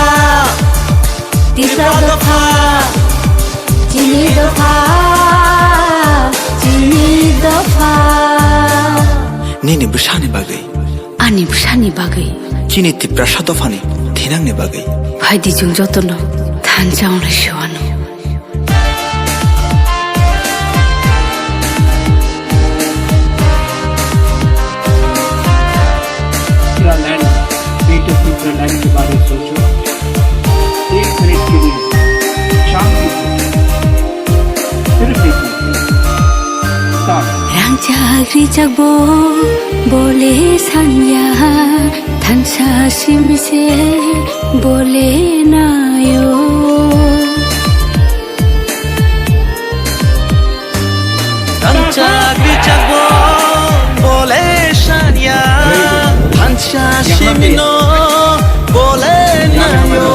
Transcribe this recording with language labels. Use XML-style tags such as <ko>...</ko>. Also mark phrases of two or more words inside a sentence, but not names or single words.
<trp>Tisa dafa Jini dafa Jini dafa Nini bushani bagai Ani bushani bagai Kini tipra shadofani thinangni bagai Bhaidi jung jotono thanchauna shiwano</trp> <hi>लैंड बेटे तीसरा लैंड के बारे में सोचो 1 मिनट के लिए शांति सिर्फ 1 मिनट स्टार्ट</hi> <trp>Rangchagri chagbo bole sanya thansa simise bole nayo Thanchagri chagbo bole sanya Thancha shimino bole nayo</trp>